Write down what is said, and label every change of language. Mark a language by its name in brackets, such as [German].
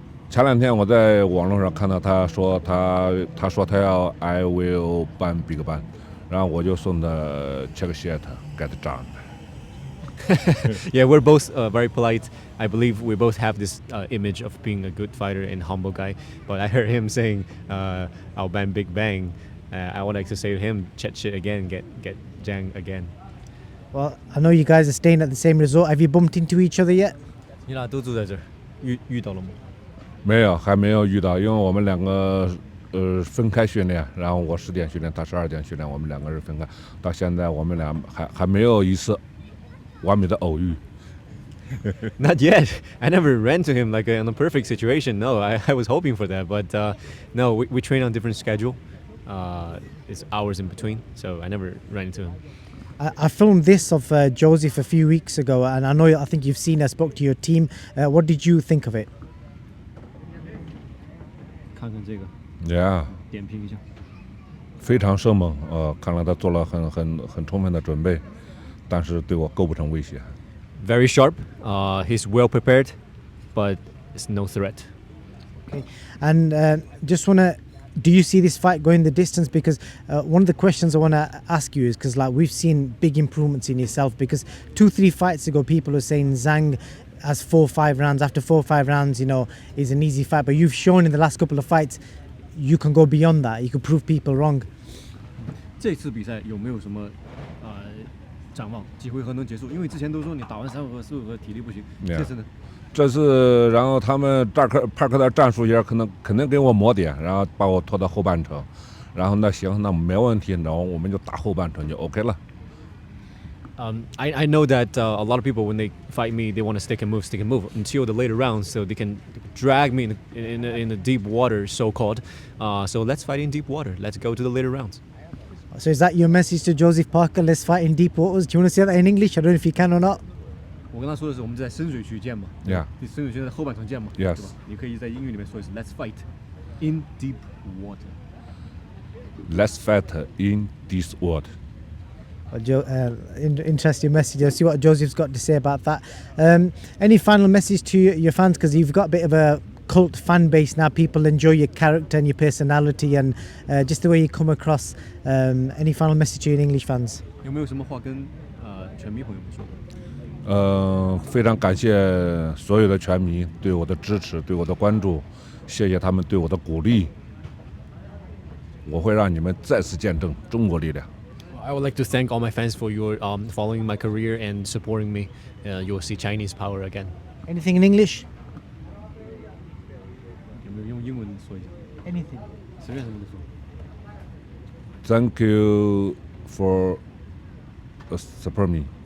[Chinese] 前两天我在网络上看到他说他要 [English] I will ban big ban， [Chinese] 然后我就送他 [English] check shit get Zhang。 Yeah, we're both very polite. I believe we both have this image of being a good fighter and humble guy. But I heard him saying, "I'll ban Big Bang." I would like to say to him, "Chet shit again, get Zhang again." Well, I know you guys are staying at the same resort. Have you bumped into each other yet? [Chinese] 你俩都住在这儿，遇到了吗？没有，还没有遇到，因为我们两个分开训练，然后我10点训练，他12点训练，我们两个是分开。到现在我们俩还没有一次完美的偶遇。 [English] Not yet. I never ran to him like in a perfect situation. No, I was hoping for that, but no, we train on different schedule. It's hours in between, so I never ran into him. I filmed this of Joseph a few weeks ago, and I think you've seen. I spoke to your team. What did you think of it? [Chinese] 看看这个。 [English] Yeah. [Chinese] 点评一下。非常生猛，看来他做了很充分的准备，但是对我构不成威胁。 [English] very sharp. He's well prepared, but it's no threat. Okay. And just want to, do you see this fight going the distance? Because one of the questions I want to ask you is, because like we've seen big improvements in yourself, because 2-3 fights ago people were saying Zhang has 4-5 rounds. After 4-5 rounds, you know, is an easy fight. But you've shown in the last couple of fights you can go beyond that. You can prove people wrong. [Chinese] 这次比赛有没有什么展望？几回合能结束？因为之前都说你打完3回合、4回合体力不行， [English] Yeah. [Chinese] 这次呢？这次，然后他们帕克的战术也肯定给我磨点，然后把我拖到后半程，然后那行，那没问题，然后我们就打后半程就 OK 了。 [English] I know that a lot of people, when they fight me, they want to stick and move until the later rounds, so they can drag me in the deep water, so-called. So let's fight in deep water. Let's go to the later rounds. So is that your message to Joseph Parker? Let's fight in deep waters. Do you want to say that in English? I don't know if you can or not. [Chinese] 我跟他说的是我们在深水区见嘛 [English] Yeah. [Chinese] 你深水区在后半程见嘛 [English] Yes. [Chinese] 对吧？你可以在英语里面说一次 [English] Let's fight in deep water. Let's fight in this world. Interesting message. Let's see what Joseph's got to say about that. Any final message to your fans? Because you've got a bit of a cult fan base now. People enjoy your character and your personality and just the way you come across. Any final message to your English fans? [Chinese] 有没有什么话跟拳迷朋友们说？非常感谢所有的拳迷对我的支持，对我的关注，谢谢他们对我的鼓励。我会让你们再次见证中国力量。 [English] I would like to thank all my fans for your following my career and supporting me. You'll see Chinese power again. Anything in English? [Chinese] 有没有用英文说一下？ [English] Anything. [Chinese] 随便什么都说。 [English] Thank you for support me.